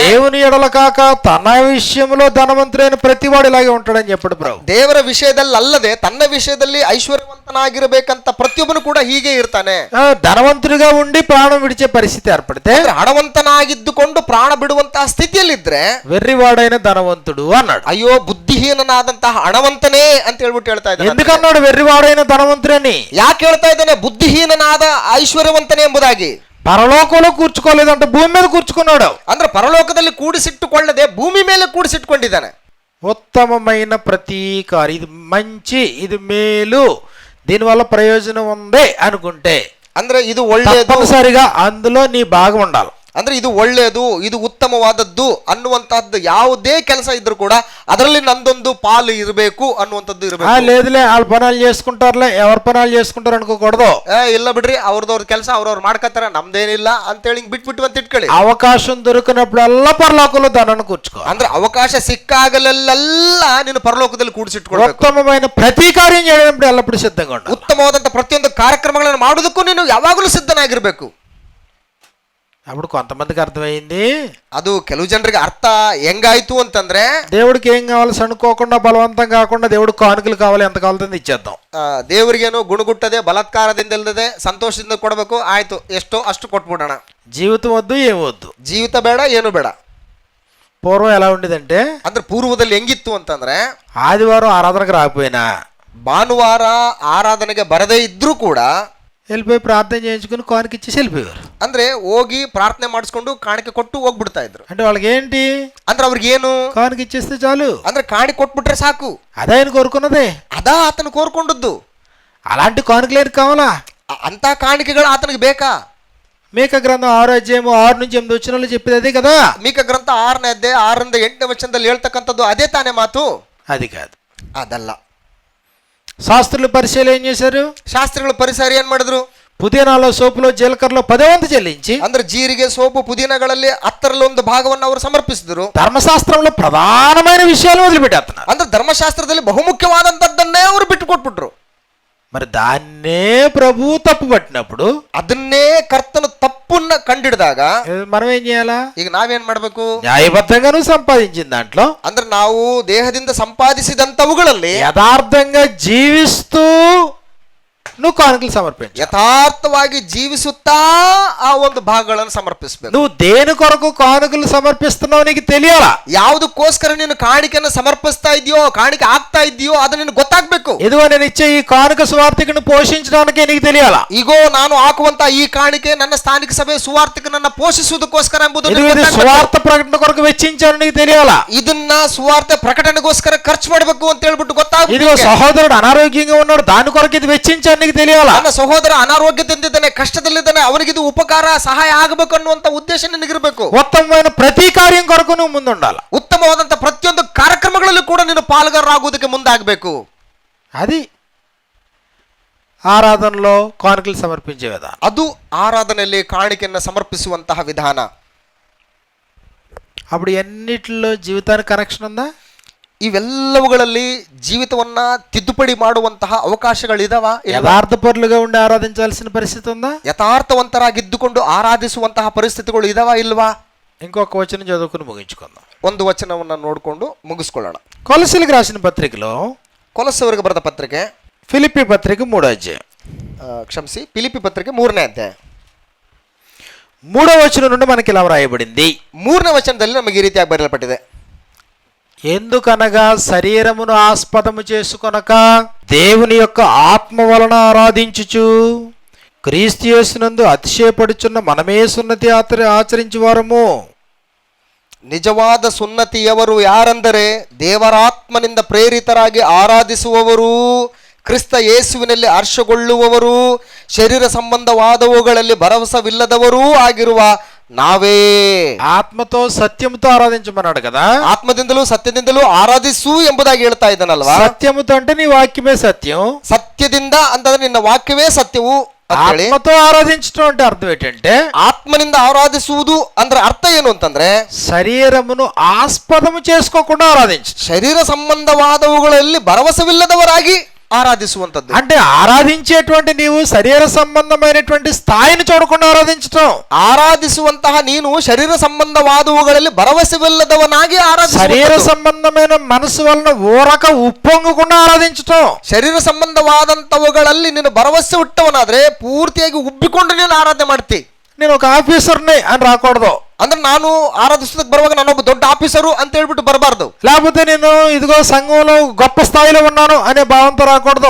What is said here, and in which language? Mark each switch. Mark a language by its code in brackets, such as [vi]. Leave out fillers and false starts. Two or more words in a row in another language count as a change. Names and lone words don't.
[te] దేవుని ఎడల కాక తన విషయంలో ధనవంతుడైన ప్రతివాడు ఇలాగే ఉంటాడని చెప్పాడు ప్రభు. [kn] ದೇವರ ವಿಷಯದಲ್ಲಿ ಅಲ್ಲದೆ ತನ್ನ ವಿಷಯದಲ್ಲಿ ಐಶ್ವರ್ಯವಂತನಾಗಿರಬೇಕಂತ ಪ್ರತಿಯೊಬ್ಬನು ಕೂಡ ಹೀಗೆ ಇರ್ತಾನೆ. [te] ధనవంతుడిగా ఉండి ప్రాణం విడిచే పరిస్థితి ఏర్పడితే, [kn] ಹಣವಂತನಾಗಿದ್ದುಕೊಂಡು ಪ್ರಾಣ ಬಿಡುವಂತಹ ಸ್ಥಿತಿಯಲ್ಲಿದ್ರೆ [te] వెర్రివాడైన ధనవంతుడు అన్నాడు. [kn] ಅಯ್ಯೋ ಬುದ್ಧಿಹೀನನಾದಂತಹ ಹಣವಂತನೇ ಅಂತ ಹೇಳ್ಬಿಟ್ಟು ಹೇಳ್ತಾ ಇದ್ದಾನೆ. [te] ఎందుకన్నాడు వెర్రివాడైన ధనవంతుడని? [kn] ಯಾಕೆ ಹೇಳ್ತಾ ಇದ್ದಾನೆ ಬುದ್ಧಿಹೀನನಾದ ಐಶ್ವರ್ಯವಂತನೇ ಎಂಬುದಾಗಿ? [te] పరలోకంలో కూర్చుకోలేదంటే భూమి మీద కూర్చుకున్నాడు. [kn] ಅಂದ್ರೆ ಪರಲೋಕದಲ್ಲಿ ಕೂಡಿಸಿಟ್ಟುಕೊಳ್ಳದೆ ಭೂಮಿ ಮೇಲೆ ಕೂಡಿಸಿಟ್ಟುಕೊಂಡಿದ್ದಾನೆ. [te] ఉత్తమమైన ప్రతి కార్యం, ఇది మంచి, ఇది మేలు, దీనివల్ల ప్రయోజనం ఉంది అనుకుంటే [kn] ಅಂದ್ರೆ ಇದು ಒಳ್ಳೆಯದು, [te] తప్పనిసరిగా అందులో నీ భాగం ఉండాలి. [kn] ಅಂದ್ರೆ ಇದು ಒಳ್ಳೆಯದು, ಇದು ಉತ್ತಮವಾದದ್ದು ಅನ್ನುವಂತಹದ್ದು ಯಾವುದೇ ಕೆಲಸ ಇದ್ರೂ ಕೂಡ ಅದರಲ್ಲಿ ನಂದೊಂದು ಪಾಲು ಇರಬೇಕು ಅನ್ನುವಂಥದ್ದು ಇರಬೇಕು. [te] లేదులే వాళ్ళ పనాలు చేసుకుంటారులే, ఎవరి పనాలు చేసుకుంటారు అనుకోకూడదు. [kn] ಇಲ್ಲ ಬಿಡ್ರಿ, ಅವ್ರದವ್ರ ಕೆಲಸ ಅವ್ರವ್ರು ಮಾಡ್ಕೋತಾರೆ, ನಮ್ದೇನಿಲ್ಲ ಅಂತೇಳಿ ಬಿಟ್ಬಿಟ್ಟು ಅಂತ ಇಟ್ಕೊಳ್ಳಿ. [te] అవకాశం దొరికినప్పుడల్లా పరలోకంలో ధనాన్ని కూర్చుకో. [kn] ಅಂದ್ರೆ ಅವಕಾಶ ಸಿಕ್ಕಾಗಲೆಲ್ಲ ನೀನು ಪರಲೋಕದಲ್ಲಿ ಕೂಡಿಸಿಟ್ಕೊಳ್ಬೇಕು. [te] ఉత్తమమైన ప్రతి కార్యం చేయడానికి ఎల్లప్పుడూ సిద్ధంగా ఉండాలి. [kn] ಉತ್ತಮವಾದಂತ ಪ್ರತಿಯೊಂದು ಕಾರ್ಯಕ್ರಮಗಳನ್ನು ಮಾಡೋದಕ್ಕೂ ನೀನು ಯಾವಾಗಲೂ ಸಿದ್ಧನಾಗಿರ್ಬೇಕು. [te] అప్పుడు కొంతమందికి అర్థమైంది, [kn] ಅದು ಕೆಲವು ಜನರಿಗೆ ಅರ್ಥ ಹೆಂಗಾಯ್ತು ಅಂತಂದ್ರೆ, [te] దేవుడికి ఏం కావాలి అనుకోకుండా బలవంతం కాకుండా దేవుడు కానుకలు కావాలి, ఎంత కావాలంటే ఇచ్చేద్దాం. [kn] ದೇವರಿಗೇನು ಗುಣಗುಟ್ಟದೆ ಬಲಾತ್ಕಾರದಿಂದ ಇಲ್ಲದೆ ಸಂತೋಷದಿಂದ ಕೊಡಬೇಕು, ಆಯ್ತು ಎಷ್ಟೋ ಅಷ್ಟು ಕೊಟ್ಬಿಡೋಣ. [te] జీవితం వద్దు, ఏం వద్దు, [kn] ಜೀವಿತ ಬೇಡ, ಏನು ಬೇಡ. [te] పూర్వం ఎలా ఉండేదంటే, [kn] ಅಂದ್ರೆ ಪೂರ್ವದಲ್ಲಿ ಹೆಂಗಿತ್ತು ಅಂತಂದ್ರೆ, [te] ఆదివారం ఆరాధనకు రాకపోయినా [kn] ಭಾನುವಾರ ಆರಾಧನೆಗೆ ಬರದೇ ಇದ್ರೂ ಕೂಡ [te] వెళ్ళిపోయి ప్రార్థన చేయించుకుని కానుక ఇచ్చేసి వెళ్ళిపోయారు. [kn] ಅಂದ್ರೆ ಹೋಗಿ ಪ್ರಾರ್ಥನೆ ಮಾಡಿಸ್ಕೊಂಡು ಕಾಣಿಕೆ ಕೊಟ್ಟು ಹೋಗ್ಬಿಡ್ತಾ ಇದ್ರು. [te] అంటే వాళ్ళకి ఏంటి, [kn] ಅಂದ್ರೆ ಅವ್ರಿಗೆ ಏನು, [te] కానుక ఇచ్చేస్తే చాలు, [kn] ಅಂದ್ರೆ ಕಾಣಿ ಕೊಟ್ಬಿಟ್ರೆ ಸಾಕು. [te] అదే ఆయన కోరుకున్నదే, [kn] ಅದಾ ಆತನು ಕೋರ್ಕೊಂಡದ್ದು. [te] అలాంటి కానుకలు ఏంటి కావాలా? [kn] ಅಂತ ಕಾಣಿಕೆಗಳು ಆತನಿಗೆ ಬೇಕಾ? [te] మీక గ్రంథం 6వ అధ్యాయము 6 నుంచి 8 వచనాలు చెప్పేది అదే కదా. [kn] ಮೀಕ ಗ್ರಂಥ 6ನೇ ಅಧ್ಯಾಯ 6ರಿಂದ 8ನೇ ವಚನದಲ್ಲಿ ಹೇಳ್ತಕ್ಕಂಥದ್ದು ಅದೇ ತಾನೇ ಮಾತು. [te] అది కాదు. [kn] ಅದಲ್ಲ. [te] శాస్త్రులు పరిశీలన ఏం చేశారు? [kn] ಶಾಸ್ತ್ರಿಗಳು ಪರಿಸರ ಏನ್ ಮಾಡಿದ್ರು? [te] పుదీనాలో సోపులో జీలకర్రలో 10వ వంతు చెల్లించి, [kn] ಅಂದ್ರೆ ಜೀರಿಗೆ ಸೋಪು ಪುದೀನಗಳಲ್ಲಿ 10ರಲ್ಲಿ 1 ಭಾಗವನ್ನು ಅವರು ಸಮರ್ಪಿಸಿದ್ರು. [te] ధర్మశాస్త్రంలో ప్రధానమైన విషయాలు వదిలిపెట్టేస్తున్నారు. [kn] ಅಂದ್ರೆ ಧರ್ಮಶಾಸ್ತ್ರದಲ್ಲಿ ಬಹುಮುಖ್ಯವಾದಂತದ್ದನ್ನೇ ಅವರು ಬಿಟ್ಟು ಕೊಟ್ಬಿಟ್ರು. [te] మరి దాన్నే ప్రభు తప్పు పట్టినప్పుడు, [kn] ಅದನ್ನೇ ಕರ್ತನು ತಪ್ಪನ್ನ ಕಂಡಿಡಿದಾಗ [te] మనం ఏం చేయాలా? [kn] ಈಗ ನಾವೇನ್ ಮಾಡ್ಬೇಕು? [te] న్యాయబద్ధంగా నువ్వు సంపాదించిన దాంట్లో [kn] ಅಂದ್ರೆ ನಾವು ದೇಹದಿಂದ ಸಂಪಾದಿಸಿದಂತವುಗಳಲ್ಲಿ [te] యథార్థంగా జీవిస్తూ నువ్వు కానుకలు సమర్పించు. [kn] ಯಥಾರ್ಥವಾಗಿ ಜೀವಿಸುತ್ತಾ ಆ ಒಂದು ಭಾಗಗಳನ್ನು ಸಮರ್ಪಿಸಬೇಕು. [te] నువ్వు దేని కొరకు కానుకలు సమర్పిస్తున్నావు నీకు తెలియాలా? [kn] ಯಾವುದಕ್ಕೋಸ್ಕರ ನೀನು ಕಾಣಿಕೆಯನ್ನು ಸಮರ್ಪಿಸ್ತಾ ಇದೆಯೋ, ಕಾಣಿಕೆ ಆಗ್ತಾ ಇದೆಯೋ ಅದು ನಿನಗೆ ಗೊತ್ತಾಗ್ಬೇಕು. [te] ఇదిగో నేను ఇచ్చే ఈ కానుక సువార్థికను పోషించడానికే నీకు తెలియాలా? [kn] ಈಗೋ ನಾನು ಹಾಕುವಂತ ಈ ಕಾಣಿಕೆ ನನ್ನ ಸ್ಥಾನಿಕ ಸಭೆ ಸುವಾರ್ಥಿಕನನ್ನ ಪೋಷಿಸುವುದಕ್ಕೋಸ್ಕರ ಎಂಬುದು [te] సువార్థ ప్రకటణ కొరకు వెచ్చించాను నీకు తెలియాలా? [kn] ಇದನ್ನ ಸುವಾರ್ತೆ ಪ್ರಕಟಣೆಗೋಸ್ಕರ ಖರ್ಚು ಮಾಡಬೇಕು ಅಂತ ಹೇಳ್ಬಿಟ್ಟು ಗೊತ್ತಾಗ್ಬೇಕು. [te] ఇదిగో సహోదరుడు అనారోగ్యంగా ఉన్నాడు, దాని కొరకు ఇది వెచ్చించాను నీకు తెలియాలా? [kn] ನನ್ನ ಸಹೋದರ ಅನಾರೋಗ್ಯದಿಂದಿದ್ದಾನೆ, ಕಷ್ಟದಲ್ಲಿದ್ದಾನೆ, ಅವನಿಗೆ ಇದು ಉಪಕಾರ ಸಹಾಯ ಆಗಬೇಕು ಅನ್ನುವಂತ ಉದ್ದೇಶ ನಿನಗಿರಬೇಕು. [te] ఉత్తమమైన ప్రతి కార్యం కొరకు నువ్వు ముందుండాలి. [kn] ಉತ್ತಮವಾದಂತ ಪ್ರತಿಯೊಂದು ಕಾರ್ಯಕ್ರಮಗಳಲ್ಲೂ ಕೂಡ ನೀನು ಪಾಲ್ಗಾರರಾಗುವುದಕ್ಕೆ ಮುಂದಾಗಬೇಕು. [te] అది ఆరాధనలో కానుకలు సమర్పించే విధానం. [kn] ಅದು ಆರಾಧನೆಯಲ್ಲಿ ಕಾಣಿಕೆಯನ್ನು ಸಮರ್ಪಿಸುವಂತಹ ವಿಧಾನ. [te] అప్పుడు ఎన్నిటిలో జీవితానికి కనెక్షన్ ఉందా? [kn] ಇವೆಲ್ಲವುಗಳಲ್ಲಿ ಜೀವಿತವನ್ನ ತಿದ್ದುಪಡಿ ಮಾಡುವಂತಹ ಅವಕಾಶಗಳಿದಾವ? [te] యథార్థపరులుగా ఉండి ఆరాధించాల్సిన పరిస్థితి ఉందా? [kn] ಯಥಾರ್ಥವಂತರಾಗಿದ್ದುಕೊಂಡು ಆರಾಧಿಸುವಂತಹ ಪರಿಸ್ಥಿತಿಗಳು ಇದಾವ ಇಲ್ವಾ? [te] ఇంకొక వచనం చదువుకుని ముగించుకుందాం. [kn] ಒಂದು ವಚನವನ್ನ ನೋಡಿಕೊಂಡು ಮುಗಿಸ್ಕೊಳ್ಳೋಣ. [te] కొలసీలకు రాసిన పత్రికలో, [kn] ಕೊಲೊಸ್ಸವರಿಗೆ ಬರೆದ ಪತ್ರಿಕೆ, [te] ఫిలిప్పీ పత్రిక 3వ అధ్యాయం, [kn] ಕ್ಷಮಿಸಿ, ಫಿಲಿಪ್ಪಿ ಪತ್ರಿಕೆ 3ನೇ ಅಧ್ಯಾಯ [te] 3వ వచనం నుండి మనకి ఇలా వ్రాయబడింది. [kn] 3ನೇ ವಚನದಲ್ಲಿ ನಮಗೆ ಈ ರೀತಿಯಾಗಿ ಬರೆಯಲ್ಪಟ್ಟಿದೆ. [te] ఎందుకనగా శరీరమును ఆస్పదము చేసుకొనక దేవుని యొక్క ఆత్మ వలన ఆరాధించుచు క్రీస్తు యేసునందు అతిశయపడుచున్న మనమే సున్నతి ఆచరించు వారము. [kn] ನಿಜವಾದ ಸುನ್ನತಿಯವರು ಯಾರೆಂದರೆ ದೇವರಾತ್ಮನಿಂದ ಪ್ರೇರಿತರಾಗಿ ಆರಾಧಿಸುವವರು, ಕ್ರಿಸ್ತ ಯೇಸುವಿನಲ್ಲಿ ಹರ್ಷಗೊಳ್ಳುವವರು, ಶರೀರ ಸಂಬಂಧವಾದವುಗಳಲ್ಲಿ ಭರವಸವಿಲ್ಲದವರೂ ಆಗಿರುವ ನಾವೇ. [te] ఆత్మతో సత్యముతో ఆరాధించమన్నాడు కదా. [kn] ಆತ್ಮದಿಂದಲೂ ಸತ್ಯದಿಂದಲೂ ಆರಾಧಿಸು ಎಂಬುದಾಗಿ ಹೇಳ್ತಾ ಇದ್ದಾನಲ್ವಾ? [te] సత్యముతో అంటే నీ వాక్యమే సత్యం. [kn] ಸತ್ಯದಿಂದ ಅಂತಂದ್ರೆ ನಿನ್ನ ವಾಕ್ಯವೇ ಸತ್ಯವು. [te] ఆత్మతో ఆరాధించడం అంటే అర్థం ఏంటంటే, [kn] ಆತ್ಮನಿಂದ ಆರಾಧಿಸುವುದು ಅಂದ್ರೆ ಅರ್ಥ ಏನು ಅಂತಂದ್ರೆ [te] శరీరమును ఆస్పదము చేసుకోకుండా ఆరాధించు. [kn] ಶರೀರ ಸಂಬಂಧವಾದವುಗಳಲ್ಲಿ ಭರವಸವಿಲ್ಲದವರಾಗಿ ఆరాధిಸುವಂತದ್ದು. [te] అంటే ఆరాధించేటువంటి నీవు శరీర సంబంధమైనటువంటి స్థాయిని చూడకుండా ఆరాధించటం. [kn] ఆరాధిಸುವಂತಹ ನೀನು ಶರೀರ ಸಂಬಂಧವಾದವುಗಳಲ್ಲಿ ಭರವಸೆವಿಲ್ಲದವನಾಗಿ ಆರಾಧಿಸುವುದು. [te] శరీర సంబంధమైన మనసు వలన ఊరక ఉప్పొంగకుండా ఆరాధించటం. [kn] ಶರೀರ ಸಂಬಂಧವಾದಂತವುಗಳಲ್ಲಿ ನೀನು ಭರವಸೆ ಹುಟ್ಟವನಾದ್ರೆ ಪೂರ್ತಿಯಾಗಿ ಉಬ್ಬಿಕೊಂಡು ನೀನು ಆರಾಧನೆ ಮಾಡ್ತಿ. [te] నేను ఒక ఆఫీసర్ని అని రాకూడదు. [kn] ಅಂದ್ರೆ ನಾನು ಆರಾಧಿಸೋದಕ್ಕೆ ಬರುವಾಗ ನಾನೊಬ್ಬ ದೊಡ್ಡ ಆಫೀಸರು ಅಂತ ಹೇಳ್ಬಿಟ್ಟು ಬರಬಾರ್ದು. [te] లేకపోతే నేను ఇదిగో సంఘంలో గొప్ప స్థాయిలో ఉన్నాను అనే భావంతో రాకూడదు.